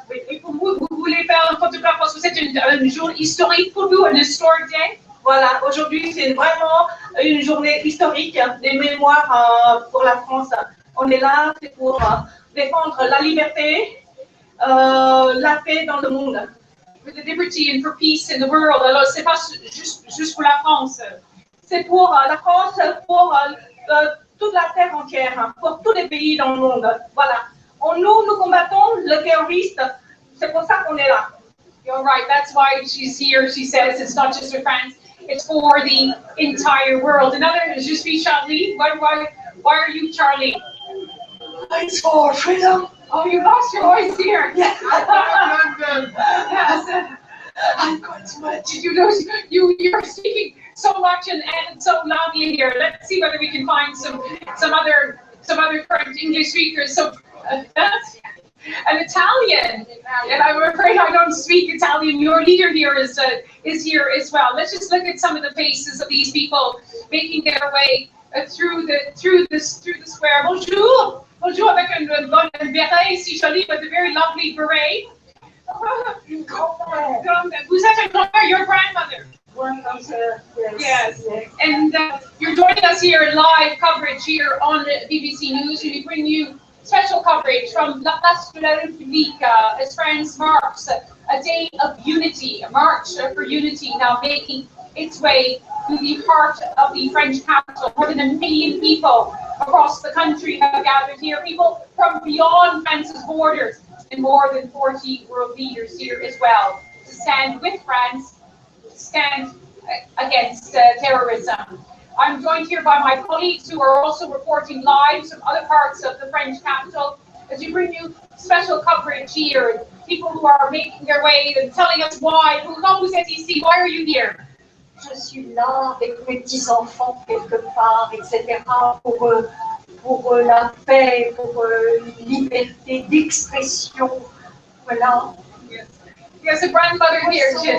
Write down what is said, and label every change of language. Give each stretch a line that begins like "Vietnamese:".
French: Et pour vous, vous voulez faire un photographe parce que c'est un jour historique pour vous, un
English: historic day?
French: Voilà, aujourd'hui c'est vraiment une journée historique des mémoires pour la France. On est là, c'est pour défendre la liberté, la paix dans le monde.
English: For the liberty and for peace in the world.
French: Alors, c'est pas juste pour la France. C'est pour la France, pour toute la terre entière, pour tous les pays dans le monde. Voilà. Nous combattons le terroriste. C'est pour ça qu'on est là.
English: You're right. That's why she's here. She says it's not just for France. It's for the entire world. Another is Je suis Charlie. Why are you Charlie? It's for freedom. Oh, you lost your voice here. Yes. Yes. I'm going to much. Did you know you're speaking so much and so loudly here? Let's see whether we can find some other French English speakers. So that's an Italian, and I'm afraid I don't speak Italian. Your leader here is here as well. Let's just look at some of the faces of these people making their way through the square.
French: Bonjour. Bonjour avec une bonne beret ici jolie,
English: with a very lovely beret.
French: Vous êtes un grand-mère,
English: your grandmother. Yes. And you're joining us here in live coverage here on BBC News. We bring you special coverage from La Place de la République as France marks a day of unity, a march for unity, now making its way to the heart of the French capital. More than 1 million people across the country have gathered here, people from beyond France's borders, and more than 40 world leaders here as well, to stand with France, stand against terrorism. I'm joined here by my colleagues who are also reporting live from other parts of the French capital as we bring you special coverage here. People who are making their way and telling us why.
French: Quand vous êtes ici,
English: why are you here?
French: Je suis là avec mes petits-enfants quelque part, etc., pour la paix, pour une liberté d'expression. Voilà.
English: Yes, a grandmother here.